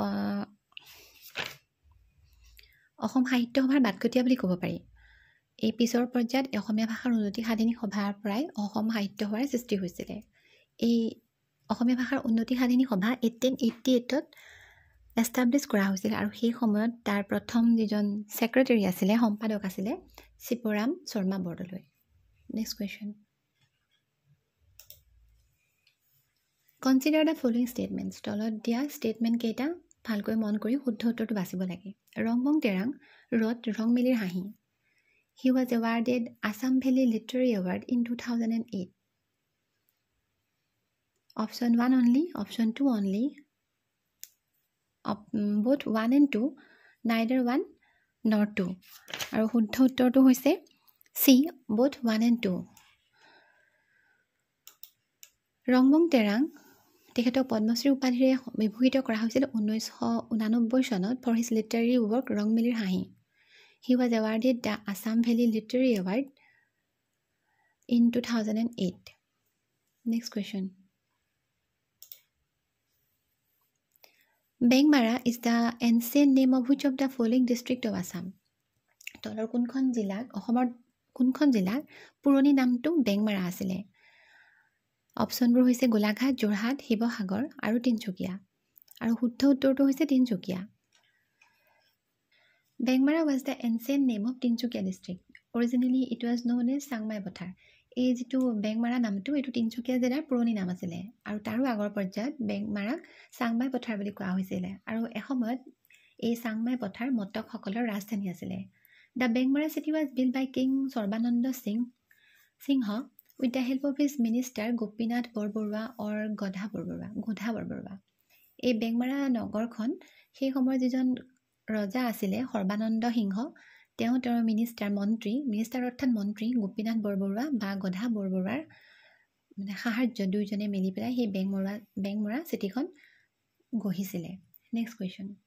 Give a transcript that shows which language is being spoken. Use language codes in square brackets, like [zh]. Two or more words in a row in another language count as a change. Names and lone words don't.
[as] অসম সাহিত্য সভাৰ বাটকটীয়া বুলি ক'ব পাৰি এই পিছৰ পৰ্যায়ত অসমীয়া ভাষাৰ উন্নতি সাধিনী সভাৰ পৰাই অসম সাহিত্য সভাৰ সৃষ্টি হৈছিলে এই অসমীয়া ভাষাৰ উন্নতি সাধিনী সভা 1888ত এষ্টাব্লিছ কৰা হৈছিল আৰু সেই সময়ত তাৰ প্ৰথম যিজন ছেক্ৰেটাৰী আছিলে সম্পাদক আছিলে শিৱৰাম শৰ্মা বৰদলৈ [en] Next question Consider the following statements [as] তলত দিয়া ষ্টেটমেণ্ট কেইটা ভালকৈ মন কৰি শুদ্ধ উত্তৰটো বাচিব লাগে ৰংবং তেৰাং ৰত ৰংমেলিৰ হাঁহি [en] He was awarded Assam Valley Literary Award in 2008. Option 1 only, option 2 only, both 1 and 2, neither 1 nor 2. [as] আৰু শুদ্ধ উত্তৰটো হৈছে C, [en] both 1 and 2. [as] ৰংবং তেৰাং তেখেতক পদ্মশ্ৰী উপাধিৰে বিভূষিত কৰা হৈছিল 1989 চনত [en] for his literary work [as] ৰংমেলিৰ হাঁহি [en] He was awarded the Assam Valley Literary Award in 2008. Next question. Bengmara is the ancient name of which of the following district of Assam? [as] তলৰ কোনখন জিলাৰ পুৰণি নামটো বেংমাৰা আছিলে অপশ্যনবোৰ হৈছে গোলাঘাট যোৰহাট শিৱসাগৰ আৰু তিনচুকীয়া আৰু শুদ্ধ উত্তৰটো হৈছে তিনচুকীয়া [en] Bengmara was the ancient name of Tinsukia district. Originally, it was known as Sangmai Pathar. [as] এই যিটো বেংমাৰা নামটো এইটো তিনচুকীয়া জিলাৰ পুৰণি নাম আছিলে আৰু তাৰো আগৰ পৰ্যায়ত বেংমাৰাক চাংমাই পথাৰ বুলি কোৱা হৈছিলে আৰু এসময়ত এই চাংমাই পথাৰ মটকসকলৰ ৰাজধানী আছিলে [en] The Bengmara city was built by King Sarbananda Singha with the help of his minister Gopinath Borbarua or Godha Borbarua [as] এই বেংমাৰা নগৰখন সেই সময়ৰ যিজন ৰজা আছিলে সৰ্বানন্দ সিংহ তেওঁ তেওঁৰ মিনিষ্টাৰ অৰ্থাৎ মন্ত্ৰী গোপীনাথ বৰবৰুৱা বা গধা বৰবৰুৱাৰ মানে সাহায্য দুইজনে মিলি পেলাই সেই বেংমৰা চিটিখন গঢ়িছিলে [en] Next question